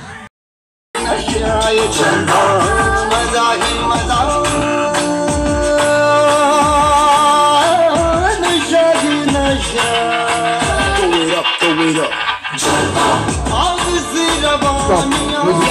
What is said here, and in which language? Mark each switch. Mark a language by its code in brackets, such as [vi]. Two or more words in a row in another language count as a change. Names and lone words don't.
[hi] ये जलवा मजा ही मजा नशा ही नशा [en] throw it up [hi] जलवा आग सी रवानियां